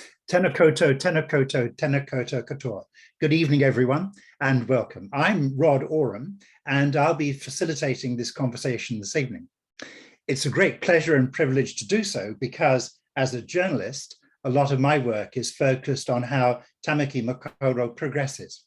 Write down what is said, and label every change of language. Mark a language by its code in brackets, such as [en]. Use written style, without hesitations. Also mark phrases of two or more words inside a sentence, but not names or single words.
[mi] Tēnā koutou, tēnā koutou, tēnā koutou katoa. [en] Good evening, everyone, and welcome. I'm Rod Oram, and I'll be facilitating this conversation this evening. It's a great pleasure and privilege to do so because, as a journalist, a lot of my work is focused on how Tamaki Makaurau progresses.